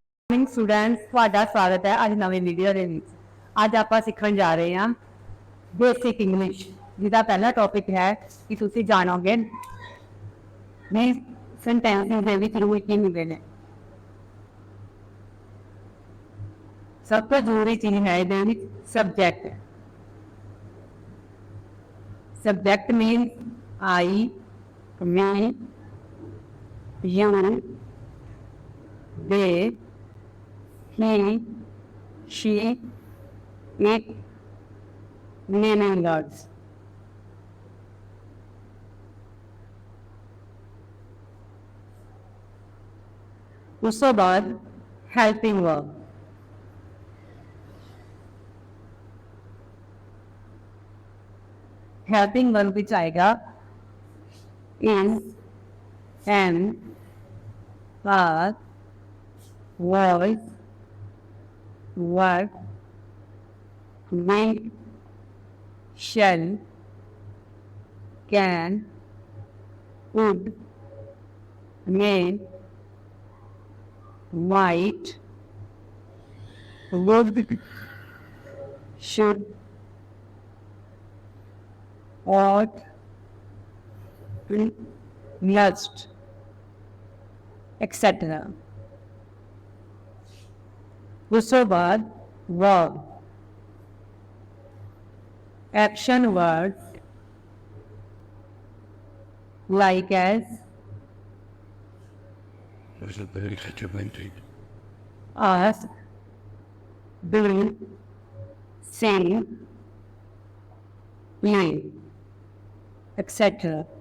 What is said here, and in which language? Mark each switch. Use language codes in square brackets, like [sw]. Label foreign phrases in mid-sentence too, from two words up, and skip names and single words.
[pa] स्टूडेंट्स ਤੁਹਾਡਾ [hi] स्वागत है [pa] ਅੱਜ नवी वीडियो ਦੇ ਵਿੱਚ। ਅੱਜ ਆਪਾਂ ਸਿੱਖਣ ਜਾ ਰਹੇ ਹਾਂ [en] basic English, [pa] ਜਿਹਦਾ ਪਹਿਲਾ ਟੌਪਿਕ ਹੈ ਕਿ ਤੁਸੀਂ ਜਾਣੋਗੇ ਨੇ ਸੈਂਟੈਂਸ ਦੇ ਵਿੱਚ ਰੂਲ ਕੀ ਹੁੰਦੇ ਨੇ। ਸਭ ਤੋਂ ਜ਼ਰੂਰੀ ਚੀਜ਼ ਹੈ ਇਹਦੇ ਵਿੱਚ ਸਬਜੈਕਟ। [en] subject means I, ਮੈਂ, ਯੂ, they, he, she, it, men and words. [pa] ਉਸ ਤੋਂ ਬਾਅਦ [en] helping verb। helping verb [pa] ਵਿੱਚ ਆਏਗਾ [en] is, am, was, was, were, will, shall, can, would, may, might, would, should, ought, must, etc. [pa] ਉਸ ਤੋਂ ਬਾਅਦ [en] verb, action words like as, ask, do, sing, play, etc.